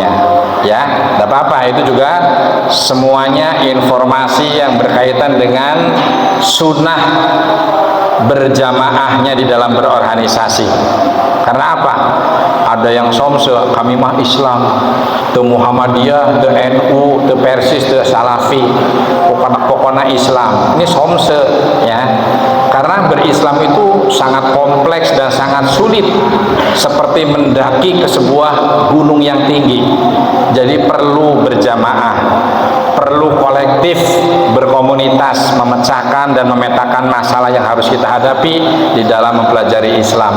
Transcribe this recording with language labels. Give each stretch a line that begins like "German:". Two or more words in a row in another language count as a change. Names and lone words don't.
Indonesian: Ya, tidak apa-apa, itu juga semuanya informasi yang berkaitan dengan sunnah berjamaahnya di dalam berorganisasi. Karena apa? Ada yang somse,
Sundanese: kami mah Islam, te Muhammadiyah, te NU, te Persis, te Salafi,
Indonesian: pokoknya Islam. Ini somse ya. Karena berislam itu sangat kompleks dan sangat sulit, seperti mendaki ke sebuah gunung yang tinggi. Jadi perlu berjamaah, perlu kolektif, berkomunitas, memecahkan dan memetakan masalah yang harus kita hadapi di dalam mempelajari Islam.